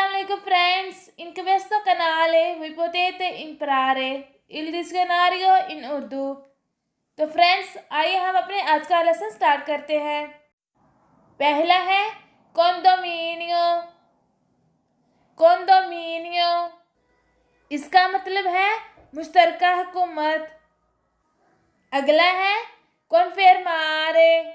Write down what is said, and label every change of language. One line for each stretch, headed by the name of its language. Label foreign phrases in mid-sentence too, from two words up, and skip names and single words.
Italian: amigo friends, in questo canale vi potete imparare il dizionario in उर्दू।
Hindi: तो फ्रेंड्स आइए हम अपने आज का
English: lesson start
Hindi: करते हैं। पहला है कॉन्डोमिनियो। कॉन्डोमिनियो इसका मतलब है मुश्तरका हुकूमत। अगला है कॉन्फेरमारे।